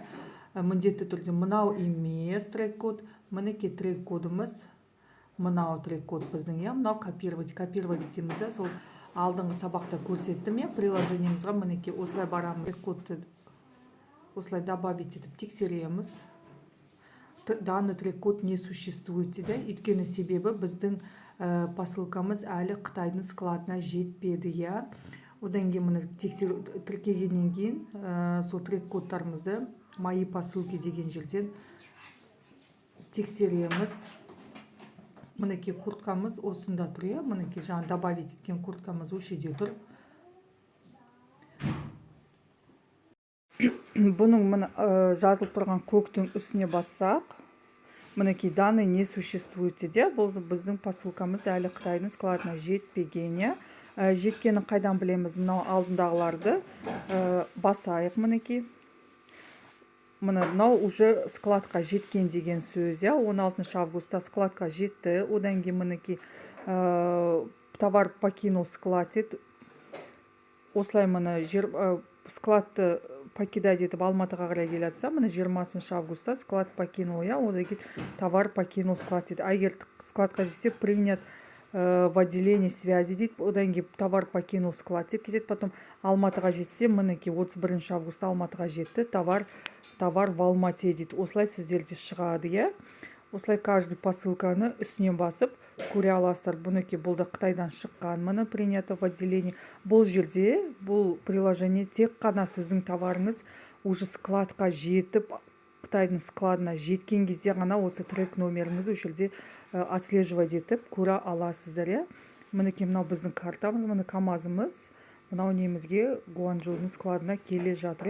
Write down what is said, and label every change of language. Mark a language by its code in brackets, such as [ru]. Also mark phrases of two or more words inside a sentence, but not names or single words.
[kk] Міндетті түрде мынау емес трек код, мінекей трек кодымыз. Мынау трек код біздің, мынау копировать етеміз. Сол алдыңғы сабақта көрсеттім. Приложениемізге мінекей осылай барамыз. Трек кодты осылай добавить етіп тексереміз. [ru] Данный трек код не существует дейді. [kk] Өйткені себебі біздің посылкамыз әлі Қытайдың складына жетпеді. Одан кейін мұны тіркегеннен кейін сол трек кодтарымызды [ru] мои посылки [kk] деген жерден тексереміз. Мінекей курткамыз осында тұр. Мінекей жаңа добавить еткен курткамыз өшеде тұр. Бұның жазылып тұрған көктің үстіне бассақ, мінекей [ru] данный не существует [kk] дейді. Бұл біздің посылкамыз әлі Қытайдың складына жетпеген. Жеткені қайдан білеміз? Мынау алдындағыларды басайық. Мінекей мынау уже складқа жеткен деген сөз. 16 августта складқа жетті. Одан кейін мінекей [ru] товар покинул склад [kk] ет. Осылай мына складты покидать етіп Алматыға қарай келе жатса, мына 20 августта [ru] склад покинул. [kk] Одан кейін [ru] товар покинул склад [kk] дейді. Егер складқа жетсе, [ru] принят в отделение связи дейді. [kk] Одан кейін [ru] товар покинул склад [kk] деп кетеді. Потом Алматыға жетсе, мінекей 31 августта Алматыға жетті. [ru] Товар в Алмате дейді. [kk] Осылай сіздерде шығады. Осылай каждый посылканы үстінен басып көре аласыздар. Бұнекей бұл да Қытайдан шыққан. [ru] Мұны принято в отделение. [kk] Бұл жерде, бұл приложение тек қана сіздің товарыңыз уже складқа жетіп, Қытайдың складына жеткен кезде ғана осы трек номеріңіз осы жерде отслеживать етіп көре аласыздар. Мінекей мынау біздің картамыз, мына КамАЗымыз. Мынау немізге Гуанчжоудың складына келе жатыр.